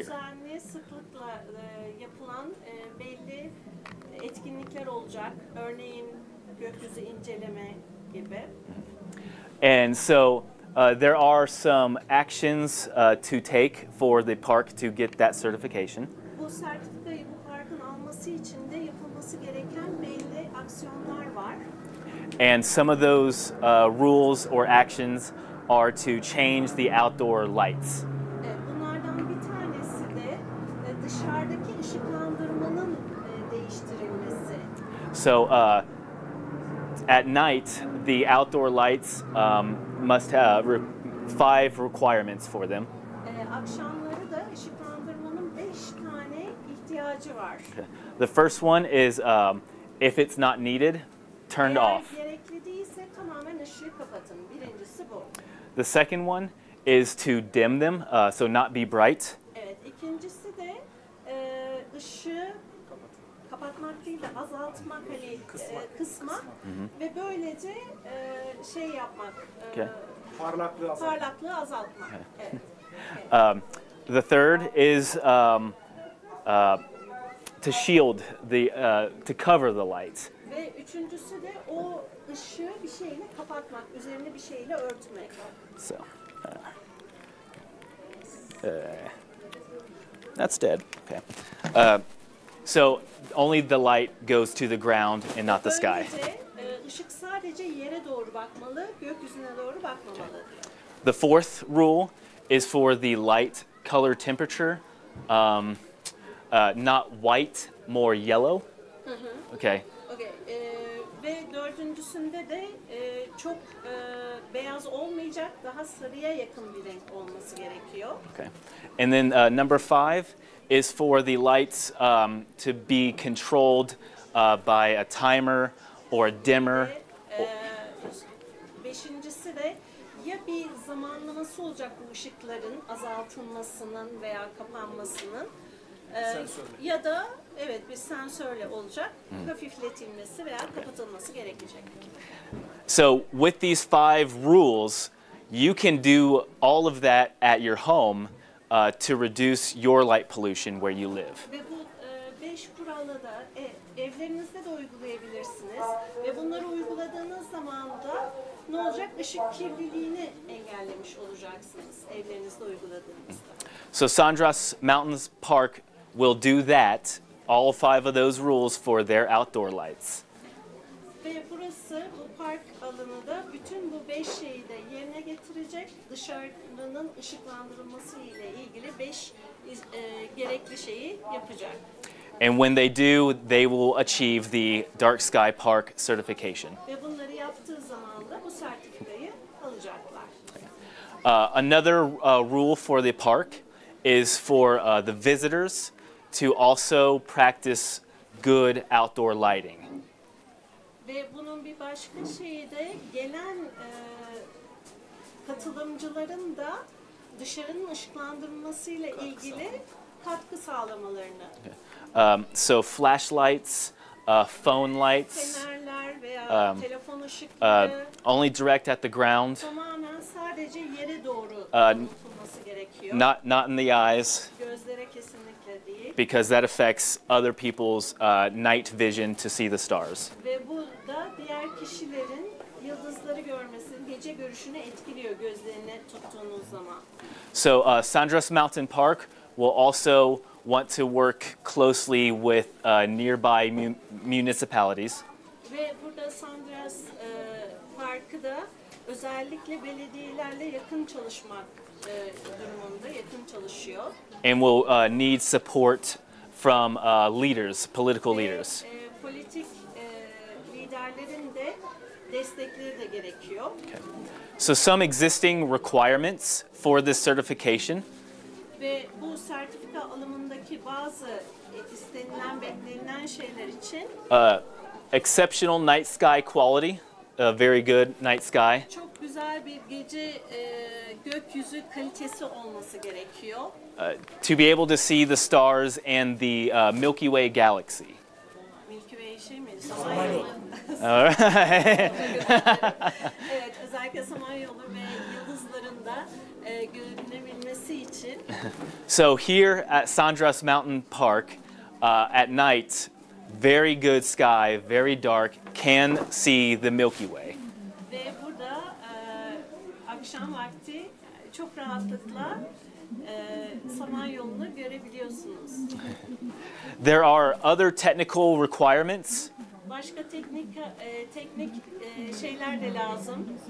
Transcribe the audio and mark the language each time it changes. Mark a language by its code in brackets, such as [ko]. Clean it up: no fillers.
[tr] Düzenli, sıklıkla yapılan belli etkinlikler olacak. Örneğin gökyüzü inceleme gibi. [en] And so there are some actions to take for the park to get that certification. [tr] Bu sertifikayı bu parkın alması için de yapılması gereken belli aksiyonlar var. [en] And some of those rules or actions are to change the outdoor lights. [tr] Bunlardan bir tanesi de dışarıdaki ışıklandırmanın değiştirilmesi. [en] So at night, the outdoor lights must have 5 requirements for them. [tr] Akşamları da ışıklandırmanın 5 tane ihtiyacı var. [en] The first one is if it's not needed, turned off. [tr] Eğer gerekli değilse tamamen ışığı kapatın. Birincisi bu. [en] The second one is to dim them, so not be bright. [tr] Evet, ikincisi de ışığı kapatmak değil de azaltmak, hani kısmak ve böylece şey yapmak, [en] Okay. [tr] parlaklığı azaltmak. Evet. [en] The third is to shield to cover the lights. [tr] Ve üçüncüsü de o ışığı bir şeyle kapatmak, üzerine bir şeyle örtmek. [en] So that's dead. Okay. So only the light goes to the ground and not the sky. [tr] Böylece ışık sadece yere doğru bakmalı, gökyüzüne doğru bakmamalı. [en] The fourth rule is for the light color temperature, not white, more yellow. Okay. Okay. [tr] Ve dördüncüsünde de çok beyaz olmayacak, daha sarıya yakın bir renk olması gerekiyor. [en] Okay. And then number 5 is for the lights to be controlled by a timer or a dimmer. [tr] Beşincisi de ya bir zamanlaması olacak bu ışıkların azaltılmasının veya kapanmasının ya da evet bir sensörle olacak, hafifletilmesi veya kapatılması gerekecek. [en] So with these 5 rules, you can do all of that at your home to reduce your light pollution where you live. [tr] Ve bu 5 kuralı da evlerinizde de uygulayabilirsiniz ve bunları uyguladığınız zaman da ne olacak? Işık kirliliğini engellemiş olacaksınız evlerinizde uyguladığınızda. [en] So Sandras Mountains Park will do that, all 5 of those rules for their outdoor lights. [tr] Ve burası, bu park alanı da bütün bu 5 şeyi de yerine getirecek. Dışarının ışıklandırılması ile ilgili 5 gerekli şeyi yapacak. [en] And when they do, they will achieve the Dark Sky Park certification. [tr] Ve bunları yaptığı zaman da bu sertifikayı alacaklar. [en] Another rule for the park is for the visitors to also practice good outdoor lighting. [tr] Ve bunun bir başka şeyi de gelen katılımcıların da dışarının ışıklandırılmasıyla ilgili katkı sağlamalarını. [en] So flashlights, phone lights, [tr] Fenerler veya telefon ışıkları [en] only direct at the ground, [tr] tamamen sadece yere doğru tutulması gerekiyor. [en] not in the eyes, [tr] Gözlere kesinlikle değil. [en] because that affects other people's night vision to see the stars. [tr] Ve bu da diğer kişilerin yıldızları görmesini, gece görüşünü etkiliyor gözlerini tuttuğunuz zaman. [en] So Sandras Mountain Park will also want to work closely with nearby municipalities. [tr] Ve burada Sandras Parkı da özellikle belediyelerle yakın çalışmak durumunda, yakın çalışıyor. [en] And will need support from leaders, political leaders. [tr] Politik liderlerin de destekleri de gerekiyor. [en] Okay. So some existing requirements for this certification. [tr] Ve bu sertifika alımındaki bazı istenilen, beklenilen şeyler için [en] Exceptional night sky quality, a very good night sky. [tr] çok güzel bir gece gökyüzü kalitesi olması gerekiyor. [en] To be able to see the stars and the Milky Way galaxy. [tr] Milky Way şey mi? Samanyolu. [en] All right. [tr] Evet, özellikle Samanyolu ve yıldızların da görünebilmesi için. [en] So here at Sandras Mountain Park, at night, very good sky, very dark, can see the Milky Way. [tr] Ve burada akşam vakti çok rahatlıkla Samanyolu'nu görebiliyorsunuz. [en] There are other technical requirements. [tr] Başka teknik şeyler de lazım.